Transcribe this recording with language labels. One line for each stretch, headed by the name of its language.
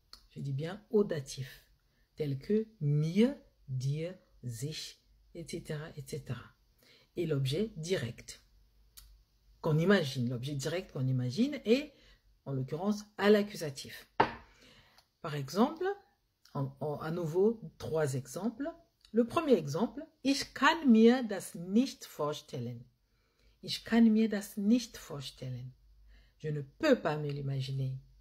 French: Je dis bien au datif, tel que mir, dir, sich, etc., etc. Et l'objet direct qu'on imagine, l'objet direct qu'on imagine est, en l'occurrence, à l'accusatif. Par exemple, à nouveau, 3 exemples. Le premier exemple,
German: ich kann mir das nicht vorstellen. Ich kann mir das nicht vorstellen.
French: Je ne peux pas me l'imaginer.